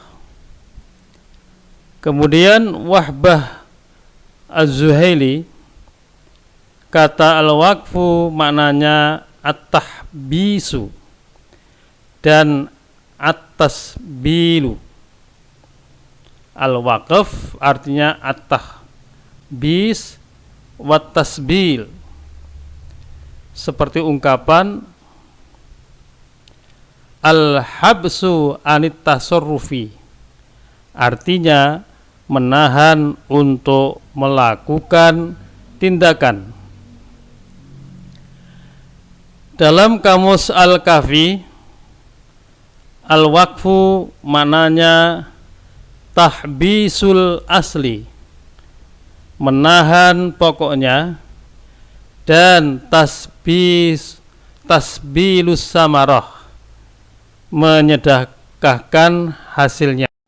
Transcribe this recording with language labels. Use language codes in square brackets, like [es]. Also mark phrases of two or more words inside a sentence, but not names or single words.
[id] Kemudian Wahbah Az-Zuhaili, kata al-waqfu maknanya at-tahbisu dan at-tasbilu. Al-waqf artinya [ar] التحبيس والتسبيل, [id] seperti ungkapan [ar] الحبس عن التصرف, [id] artinya menahan untuk melakukan tindakan. Dalam kamus Al-Kafi, al-waqfu maknanya [ar] تحبيس الأصل, [id] menahan pokoknya, dan [ar] تسبيل الثمرة, [id] menyedekahkan hasilnya.